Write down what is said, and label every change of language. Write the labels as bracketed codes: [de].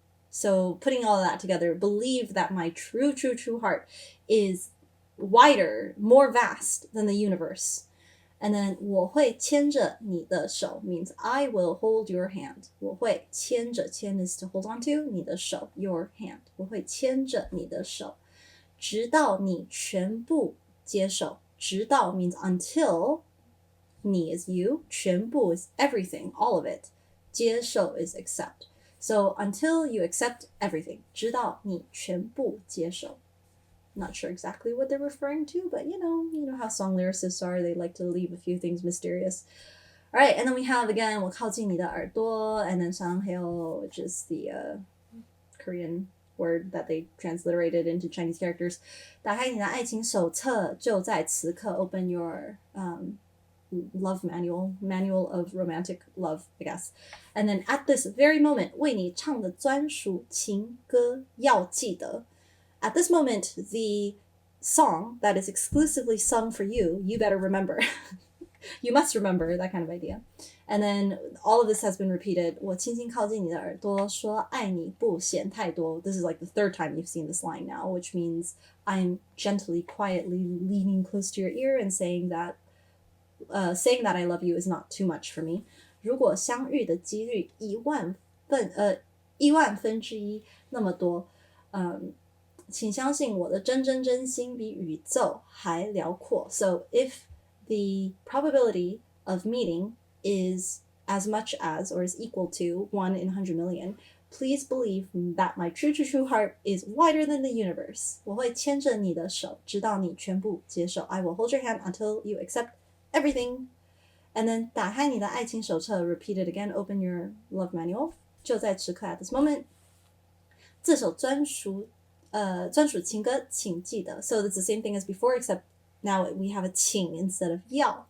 [en] So putting all that together, believe that my true heart is wider, more vast than the universe. And then [zh] 我会牵着你的手 [en] means I will hold your hand. [zh] 我会牵着 [en] 牵 is to hold on to, 你的手 your hand. [zh] 我会牵着你的手直到你全部接受. [en] 直到 means until, 你 is you, 全部 is everything, all of it. 接受 is accept. So until you accept everything, [zh] 直到你全部接受. [en] Not sure exactly what they're referring to, but you know how song lyricists are, they like to leave a few things mysterious. All right, and then we have again [zh] 我靠近你的耳朵, [en] and then 상해요, which is the Korean word that they transliterated into Chinese characters. [zh] 打开你的爱情手册，就在此刻 [en] open your love manual of romantic love, I guess. And then at this very moment, [zh] 为你唱的专属情歌要记得. [en] At this moment, the song that is exclusively sung for you, you better remember. You must remember, that kind of idea. And then all of this has been repeated. [zh] 我轻轻靠近你的耳朵，说爱你不嫌太多. [en] This is like the third time you've seen this line now, which means I'm gently, quietly leaning close to your ear and saying that I love you is not too much for me. [zh] 如果相遇的几率1000000那么多，请相信我的真心比宇宙还辽阔. [en] So if the probability of meeting is as much as or is equal to 1 in 100 million, please believe that my true heart is wider than the universe. [zh] 我会牵着你的手，直到你全部接受. [en] I will hold your hand until you accept everything. And then [zh] 打开你的爱情手册, [en] repeat it again, open your love manual. [zh] 就在此刻 [en] at this moment. [zh] 这首专属情歌请记得. [en] So it's the same thing as before, except now we have a 请 instead of 要.